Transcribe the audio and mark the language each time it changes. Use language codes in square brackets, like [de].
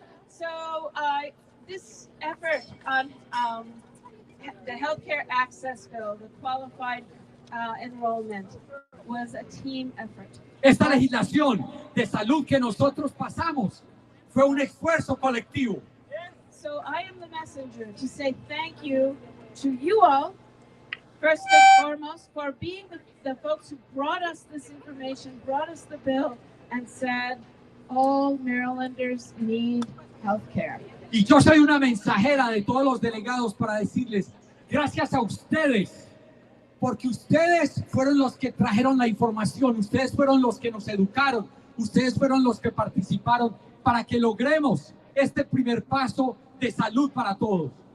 [en] So this effort on the healthcare access bill, the qualified enrollment, was a team effort. [es] Esta legislación de salud que nosotros pasamos fue un esfuerzo colectivo. [en] So I am the messenger to say thank you to you all, first and foremost, for being the folks who brought us this information, brought us the bill, and said all Marylanders need health care. [es] Y yo soy una mensajera de todos los delegados para decirles, gracias a ustedes, porque ustedes fueron los que trajeron la información, ustedes fueron los que nos educaron, ustedes fueron los que participaron para que logremos este primer paso de salud para todos.